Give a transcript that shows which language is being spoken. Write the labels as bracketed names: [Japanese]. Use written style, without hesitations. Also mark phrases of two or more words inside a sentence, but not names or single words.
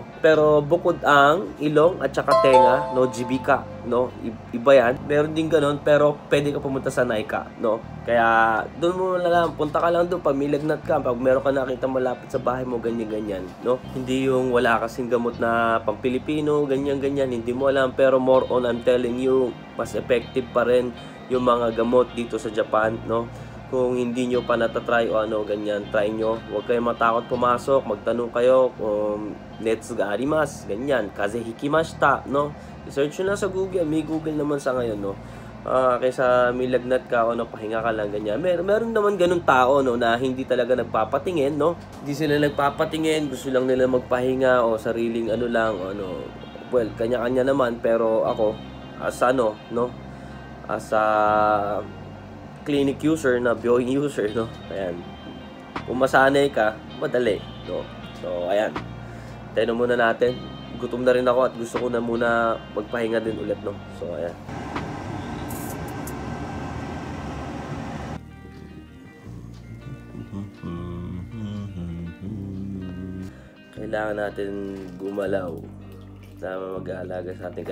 [Filipino] Pero bukod ang ilong at saka tenga, no, GBK, no? Iba yan. Meron din ganun, pero pwede ka pumunta sa NICA, no? Kaya doon mo lang, punta ka lang doon pag may lagnat ka, pag meron ka nakita malapit sa bahay mo, ganyan-ganyan, no? Hindi yung wala kasing gamot na pang Pilipino, ganyan-ganyan, hindi mo alam, pero [English] more on, I'm telling you, [Filipino] mas effective pa rin yung mga gamot dito sa Japan, no? Kung hindi nyo pa natatry o ganyan, try nyo. Huwag kayong matakot pumasok, magtanong kayo kung [Japanese] 熱があります, [Filipino] ganyan, [Japanese] 風邪ひきました, [Filipino] no? I-search nyo na sa Google, may Google naman sa ngayon, no? Kaysa may lagnat ka o pahinga ka lang, ganyan. Meron naman ganun tao, no, na hindi talaga nagpapatingin, no? Hindi sila nagpapatingin, gusto lang nila magpahinga o sariling lang, well, kanya-kanya naman, pero ako, as no? [English] As a clinic user [Filipino] na [English] viewing user, [Filipino] no? Ayan. Kung masanay ka, madali, no? So, ayan. Tayo muna natin. Gutom na rin ako at gusto ko na muna magpahinga din ulit, no? So, ayan. Kailangan natin gumalaw na mag-aalaga sa atin.